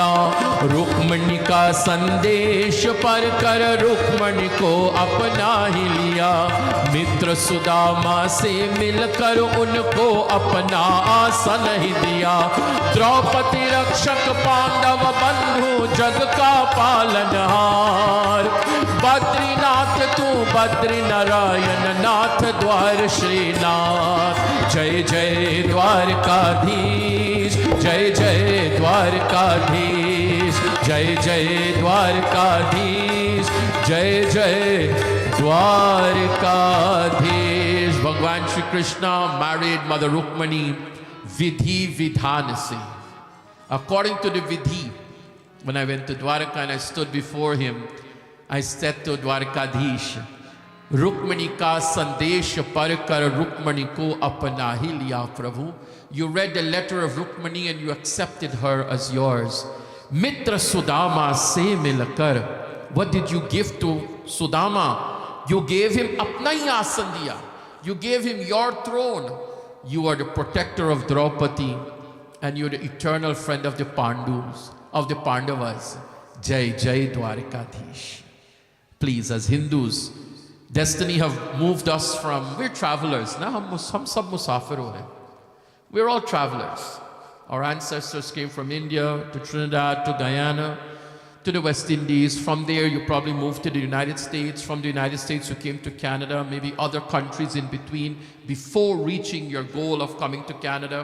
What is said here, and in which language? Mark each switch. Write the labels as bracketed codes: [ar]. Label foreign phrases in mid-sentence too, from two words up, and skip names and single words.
[hi] रुक्मिणी का संदेश पर कर रुक्मिणी को अपना ही लिया। मित्र सुदामा से मिलकर उनको अपना आसन ही दिया। द्रौपदी रक्षक पांडव बंधु जग का पालनहार। बद्रीनाथ तू बद्री नारायण नाथ द्वार श्रीनाथ। जय जय द्वारकाधीश, जय जय द्वारकाधीश, जय जय द्वारकाधीश, जय जय द्वारकाधीश। [en] भगवान श्री कृष्ण married Mother Rukmini [hi] विधि विधान से. [en] According to the vidhi, when I went to Dwarka and I stood before him, I said to Dwarkadhish, [hi] रुक्मिणी का संदेश पर कर रुक्मिणी को अपना ही लिया प्रभु. [en] You read the letter of Rukmini and you accepted her as yours. [hi] मित्र सुदामा से मिलकर. [en] What did you give to Sudama? You gave him [hi] अपना ही आसन दिया. [en] You gave him your throne. You are the protector of Draupadi and you're the eternal friend of the Pandus, of the Pandavas. [hi] जय जय द्वारकाधीश. [en] Please, as Hindus, destiny have moved us from, we're travelers. Now, [hi] हम सब मुसाफ़िर हो है. [en] We're all travelers. Our ancestors came from India to Trinidad to Guyana to the West Indies. From there, you probably moved to the United States. From the United States, you came to Canada, maybe other countries in between before reaching your goal of coming to Canada.